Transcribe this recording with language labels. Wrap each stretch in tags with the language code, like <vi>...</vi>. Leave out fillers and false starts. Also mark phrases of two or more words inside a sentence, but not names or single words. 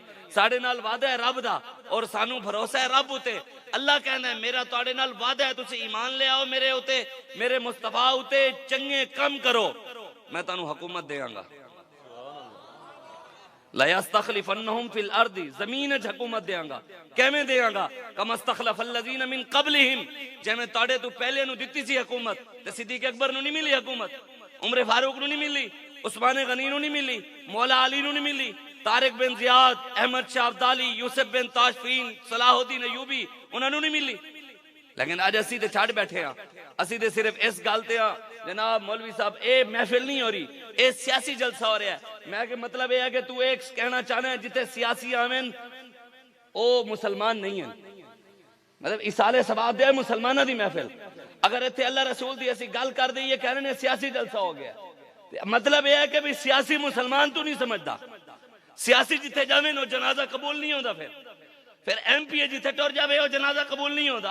<pa>ساڈے نال وعدہ اے رب دا اور سانوں بھروسہ اے رب اتے. اللہ کہندا اے میرا تہاڈے نال وعدہ اے، تسیں ایمان لے آؤ میرے اتے، میرے مصطفیٰ اتے، چنگے کم کرو، میں تہانوں حکومت دیواں گا.</pa> <ar>ليستخلفنهم في الأرض,</ar> <pa>زمین چ حکومت دیواں گا. کیویں دیواں گا?</pa> <ar>كما استخلف الذين من قبلهم,</ar> <pa>جیویں تہاڈے توں پہلے نوں دتی سی حکومت تے صدیق اکبر نوں نہیں ملی حکومت، عمر فاروق نوں نہیں ملی، عثمان غنی نوں نہیں ملی، مولا علی نوں نہیں ملی، طارق بن زیاد، احمد شاہ ابدالی، یوسف بن تاشفین، صلاح الدین ایوبی انہاں نوں نہیں ملی. لیکن اج اسیں تے چھڈ بیٹھے آں، اسیں تے صرف اس گل تے آں جناب مولوی صاحب اے محفل نہیں ہو رہی، اے سیاسی جلسہ ہو رہا اے. میں کے مطلب یہ ہے کہ تو اک کہنا چاہنا اے جتھے سیاسی آون او مسلمان نہیں اے، مطلب ایصال ثواب دے مسلماناں دی محفل. اگر ایتھے اللہ رسول دی اسیں گل کر دئیے کہنے نے سیاسی جلسہ ہو گیا، مطلب یہ ہے کہ بھی سیاسی مسلمان تو نہیں سمجھدا. سیاسی جتھے جاوے وہ جنازہ قبول نہیں ہوتا، فیر ایم پی اے جتھے ٹر جاوے وہ جنازہ قبول نہیں ہوتا.</pa>